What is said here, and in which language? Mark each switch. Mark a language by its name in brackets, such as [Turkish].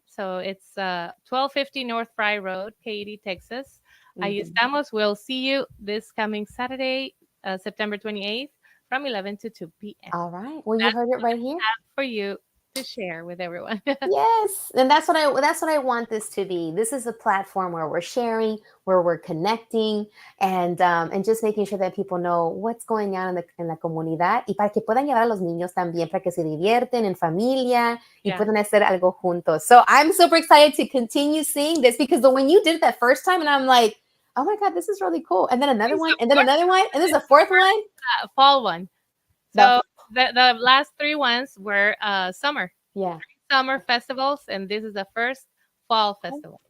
[English] So it's 1250 North Fry Road, Katy, Texas. [Spanish] Ahí estamos. [English] We'll see you this coming Saturday, September 28th from 11 to 2 p.m. All right. Well, you heard it right here. For you to share with everyone. Yes, and that's what I want this to be. This is a platform where we're sharing, where we're connecting, and just making sure that people know what's going on [Spanish] en la comunidad y para que puedan llevar a los niños también para que se divierten en familia y puedan hacer algo juntos. [English] So I'm super excited to continue seeing this because when you did it that first time, and I'm like, oh my God, this is really cool. And then another one, and then another one, and this is the fourth one, fall one. So the last three ones were summer. Yeah. Summer festivals, and this is the first fall festival.